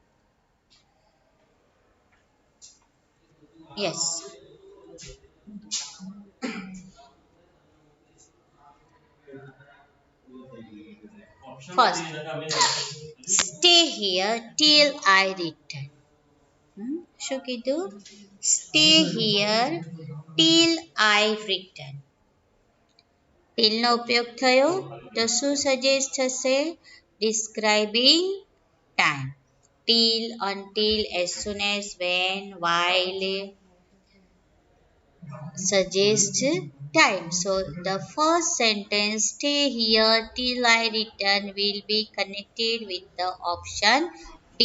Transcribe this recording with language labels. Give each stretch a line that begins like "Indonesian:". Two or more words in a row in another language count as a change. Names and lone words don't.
English: Yes. First, stay here till I return.
Gujarati: શું કીધું?
English: Stay here till I return.
Gujarati: Till નો ઉપયોગ થયો તો શું સજેસ્ટ થશે?
English: Describing time. Till, until, as soon as, when, while, suggest time. So the first sentence, stay here till I return, will be connected with the option D.